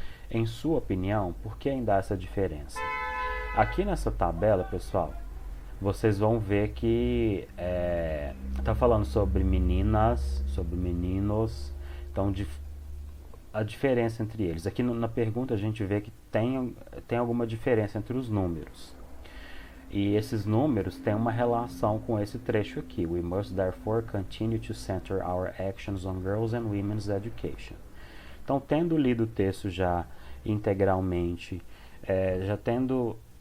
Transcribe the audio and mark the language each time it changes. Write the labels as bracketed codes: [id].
[pt] Em sua opinião, por que ainda há essa diferença? Aqui nessa tabela, pessoal, vocês vão ver que está falando sobre meninas, sobre meninos, então a diferença entre eles. Aqui na pergunta a gente vê que tem alguma diferença entre os números. E esses números têm uma relação com esse trecho aqui. [en] We must therefore continue to center our actions on girls and women's education. [pt] Então, tendo lido o texto já integralmente, já tendo